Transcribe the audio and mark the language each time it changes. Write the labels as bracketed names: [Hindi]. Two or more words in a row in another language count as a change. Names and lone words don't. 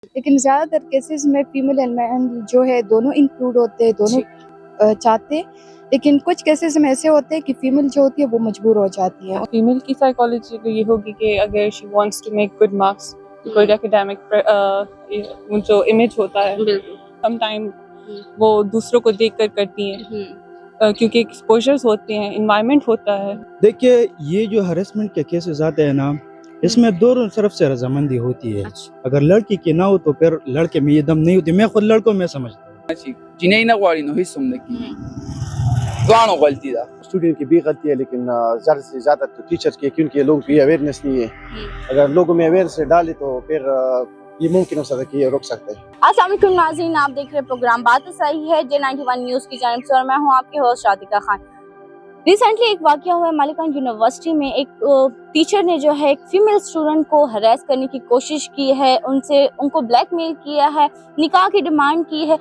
[Urdu] لیکن زیادہ تر کیسز میں [English] female and man [Urdu] جو ہے دونوں انکلوڈ ہوتے ہیں، دونوں چاہتے ہیں، لیکن کچھ کیسز میں ایسے ہوتے ہیں کہ فیمیل جو ہوتی ہے وہ مجبور ہو جاتی ہے۔ فیمیل کی سائیکالوجی تو یہ ہوگی کہ اگر [English] she wants to make good marks, good academic [Urdu] جو امیج ہوتا ہے [English] some time [Urdu] وہ دوسروں کو دیکھ کر کرتی ہیں، کیونکہ ایکسپوجرز ہوتے ہیں، انوائرمنٹ ہوتا ہے۔ دیکھیے یہ جو ہریسمنٹ کے کیسز آتے ہیں نا، اس میں دونوں طرف سے رضامندی ہوتی ہے۔ اگر لڑکی کی نہ ہو تو پھر لڑکے میں یہ دم نہیں ہوتی۔ میں خود لڑکوں میں سمجھتا ہوں [Pashto] جنہیں نہ غواړي نو هیڅ هم نه کیږي، دواړو غلطی ده۔ [Urdu] اسٹوڈنٹ کی بھی غلطی ہے، لیکن زیادہ سے زیادہ تو ٹیچر کی، کیونکہ لوگوں کی اویئرنیس نہیں ہے۔ اگر لوگوں میں اویئرنیس ڈالے تو پھر یہ ممکن ہو سکتا ہے کہ یہ روک سکتے ہیں۔ السلام علیکم ناظرین، آپ دیکھ رہے پروگرام بات صحیح ہے J91 نیوز کی جانب سے، اور میں ہوں آپ کے ہوسٹ رادکا خان۔ ریسنٹلی ایک واقعہ ہوا ہے مالکان یونیورسٹی میں، ایک ٹیچر نے جو ہے ایک فیمیل اسٹوڈنٹ کو ہراس کرنے کی کوشش کی ہے، ان کو بلیک میل کیا ہے، نکاح کی ڈیمانڈ کی ہے۔